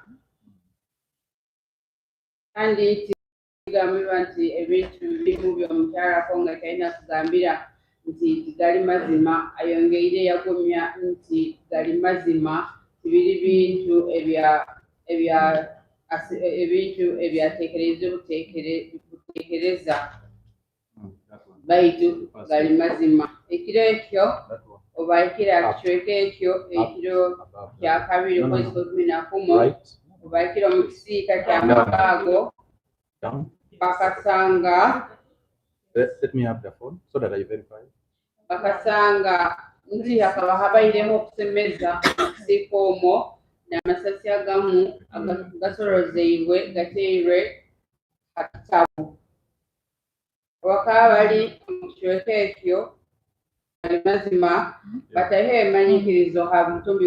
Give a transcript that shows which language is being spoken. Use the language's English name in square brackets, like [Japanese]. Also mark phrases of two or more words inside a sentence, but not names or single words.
[Nyoro] kandi kigambibwa nti ebintu bimu by'omukyalako nga talina kugambira nti gali mazima ayongeire yagumya nti gali mazima tibiri bintu ebyateekereza buteekereza baitu gali mazima. Ekiro ekyo oba ekiro ekyo ekiro kya 2 kwezi 11 oba ekiro mu kisiika kya mukaago bakasanga [English] Let me have the phone so that I verify. [Nyoro] bakasanga nti hakaba habairemu okusemeza ekisiika omwo n'amasasi agamu gasolozeibwe gateirwe akitabo bakaba bali mu kiweka ekyo gali mazima bataliho ebimanyikirizo ha mutumbi